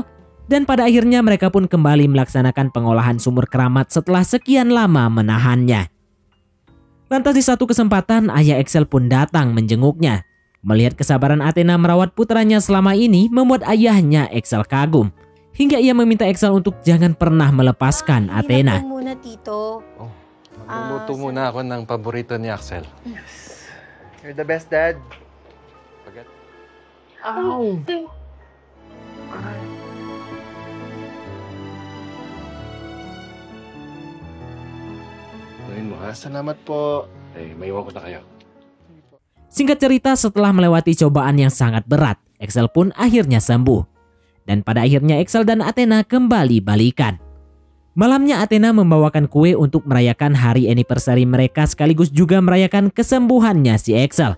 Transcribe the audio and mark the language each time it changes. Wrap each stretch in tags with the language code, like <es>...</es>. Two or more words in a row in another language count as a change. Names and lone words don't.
<id>Dan pada akhirnya mereka pun kembali melaksanakan pengolahan sumur keramat setelah sekian lama menahannya. Lantas di satu kesempatan ayah Axel pun datang menjenguknya. Melihat kesabaran Athena merawat putranya selama ini membuat ayahnya Axel kagum. Hingga ia meminta Axel untuk jangan pernah melepaskan Athena.</id> <tl>Muna, Tito. Oh, magluluto muna ako ng paborito ni Axel.</tl> <en>You're the best, Dad. Ow!</en> <tl>Gawin mo ha. Salamat po. May iwan ko na kayo.</tl> <id>Singkat cerita, setelah melewati cobaan yang sangat berat, Axel pun akhirnya sembuh. Dan pada akhirnya Axel dan Athena kembali balikan. Malamnya Athena membawakan kue untuk merayakan hari anniversary mereka sekaligus juga merayakan kesembuhannya si Axel.</id>